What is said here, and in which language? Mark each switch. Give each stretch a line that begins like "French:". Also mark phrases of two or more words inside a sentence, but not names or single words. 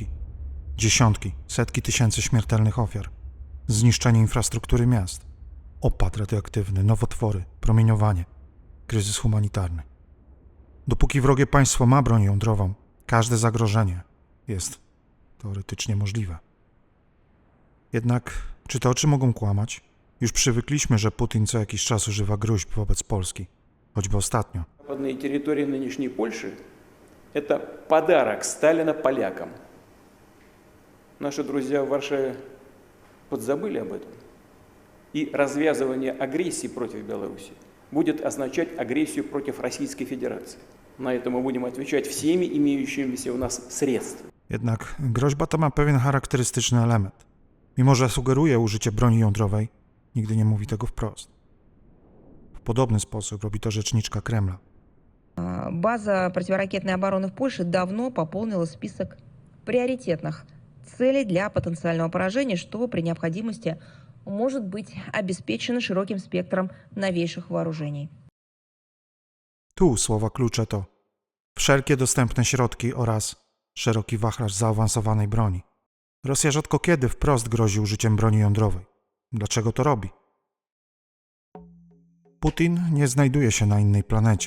Polish: Dziesiątki, setki tysięcy śmiertelnych ofiar, zniszczenie infrastruktury miast, opad radioaktywny, nowotwory, promieniowanie, kryzys humanitarny. Dopóki wrogie państwo ma broń jądrową, każde zagrożenie jest teoretycznie możliwe. Jednak czy te oczy mogą kłamać? Już przywykliśmy, że Putin co jakiś czas używa gróźb wobec Polski, choćby ostatnio.
Russian: Западные территории нынешней Польши – это подарок Сталина полякам. Наши друзья в Варшаве подзабыли об этом. И развязывание агрессии против Беларуси будет означать агрессию против Российской Федерации. На это мы будем отвечать всеми имеющимися у нас средствами.
Polish: Jednak groźba ta ma pewien charakterystyczny element. Mimo że sugeruje użycie broni jądrowej, nigdy nie mówi tego wprost. W podobny sposób robi to rzeczniczka Kremla.
Russian: База противоракетной обороны в Польше давно пополнила список приоритетных целей для потенциального поражения, что при необходимости может быть обеспечено широким спектром новейших вооружений.
Polish: Tu słowa klucze to wszelkie dostępne środki oraz szeroki wachlarz zaawansowanej broni. Rosja rzadko kiedy wprost grozi użyciem broni jądrowej. Dlaczego to robi? Putin nie znajduje się na innej planecie.